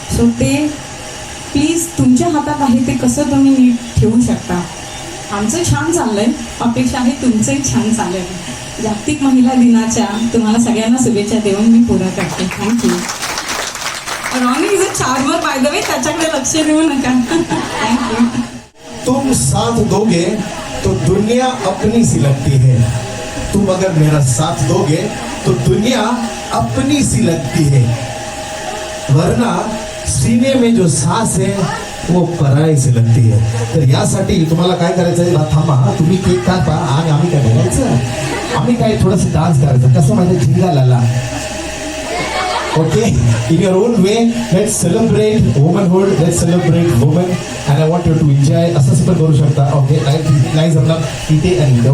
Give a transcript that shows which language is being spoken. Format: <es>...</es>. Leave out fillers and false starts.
<mr>So ते please तुमच्या हातात आहे, ते कसं तुम्ही नीट ठेवू शकता. आमचं छान चाललंय, अपेक्षा आहे तुमचंही छान चालेल. जागतिक महिला दिनाच्या तुम्हाला सगळ्यांना शुभेच्छा देऊन मी पुरा करते. Thank you.</mr> <en>Ronnie is a charmer by the way,</en> <mr>त्याच्याकडे लक्ष देऊ नका.</mr> <en>Thank you.</en> <hi>तुम साथ दोगे तो दुनिया अपनी सी लगती है. तुम अगर मेरा साथ दोगे तो दुनिया अपनी सी लगती है. वरना सीने में जो सांस है वो पराई से लगती है.</hi> <mr>तर यासाठी तुम्हाला काय करायचं आहे, थांबा तुम्ही केक कापा आणि आम्ही काय करायचं, आम्ही काय थोडंसं डान्स करायचं. कसं माझ्या झिंगा लाला.</mr> <en>Okay, in your own way, let's celebrate womanhood, let's celebrate women, and I want you to enjoy.</en> <mr>असं पण करू शकता.</mr> <en>Okay, nice</en> <mr>आपला इथे आणि इथे.</mr>